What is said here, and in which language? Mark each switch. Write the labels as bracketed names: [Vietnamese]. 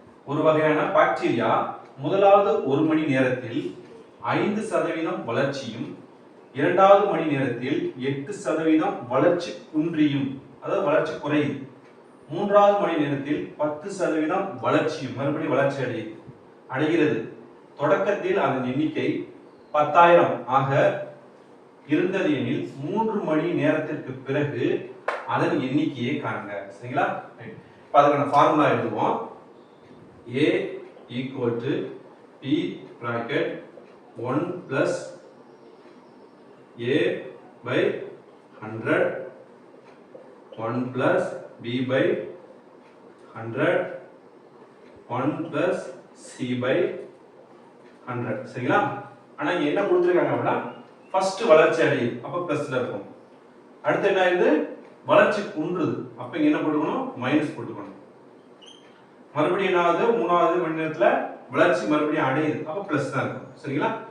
[Tamil] ஒரு வகையான பாக்டீரியா முதலாவது ஒரு மணி நேரத்தில் 5% வளர்ச்சியும், இரண்டாவது மணி நேரத்தில் 8% வளர்ச்சி குன்றியும், அதாவது வளர்ச்சி குறையுது, மூன்றாவது மணி நேரத்தில் 10% வளர்ச்சியும், மறுபடியும் வளர்ச்சி அடைகிறது. தொடக்கத்தில் அதன் எண்ணிக்கை 10,000 ஆக இருந்தது எனில் 3 மணி நேரத்திற்கு பிறகு அதன் எண்ணிக்கையை காண்க. சரிங்களா? இப்போ அதுக்கான ஃபார்முலா எழுதுவோம். [English] A equal to P bracket 1 plus A by 100 1 plus B by 100 1 plus C by 100. [Tamil] சரிங்களா? ஆனா இங்க என்ன கொடுத்திருக்காங்க அப்படின்னா ஃபர்ஸ்ட் வளர்ச்சி அடையுது, அப்ப பிளஸ்ல இருக்கும். அடுத்து என்ன ஆகுது? வளர்ச்சி குன்றுது, அப்ப இங்க என்ன போட்டுக்கணும்? மைனஸ் போட்டுக்கணும். மறுபடியும் என்ன ஆகுது? மூணாவது மணி நேரத்துல வளர்ச்சி மறுபடியும் அடையுது, அப்ப பிளஸ் தான் இருக்கும். சரிங்களா?